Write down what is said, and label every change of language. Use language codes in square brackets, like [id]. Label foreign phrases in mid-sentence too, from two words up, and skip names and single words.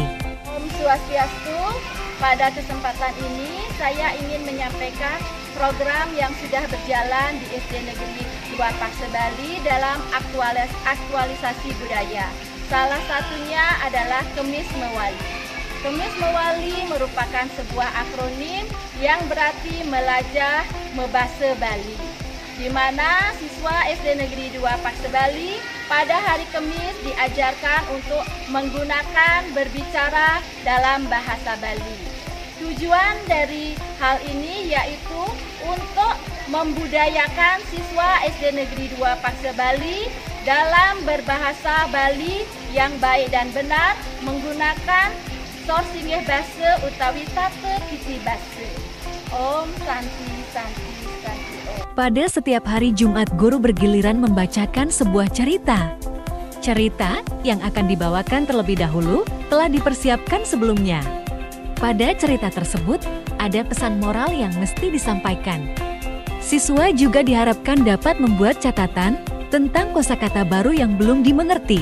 [id] Om Swastiastu, pada kesempatan ini saya ingin menyampaikan program yang sudah berjalan di SD Negeri 2 Pakse Bali dalam aktualisasi budaya. Salah satunya adalah Kemis Mewali. Kemis Mewali merupakan sebuah akronim yang berarti [ban] melajah membahasa Bali, [id] di mana siswa SD Negeri 2 Pakse Bali pada hari Kamis diajarkan untuk menggunakan berbicara dalam bahasa Bali. Tujuan dari hal ini yaitu untuk membudayakan siswa SD Negeri 2 Pakse Bali dalam berbahasa Bali yang baik dan benar menggunakan [ban] sorsingeh basa utawi tata kiti basa. [sa] Om Santi Santi Santi Om. [id] Pada setiap hari Jumat, guru bergiliran membacakan sebuah cerita. Cerita yang akan dibawakan terlebih dahulu telah dipersiapkan sebelumnya. Pada cerita tersebut, ada pesan moral yang mesti disampaikan. Siswa juga diharapkan dapat membuat catatan tentang kosakata baru yang belum dimengerti.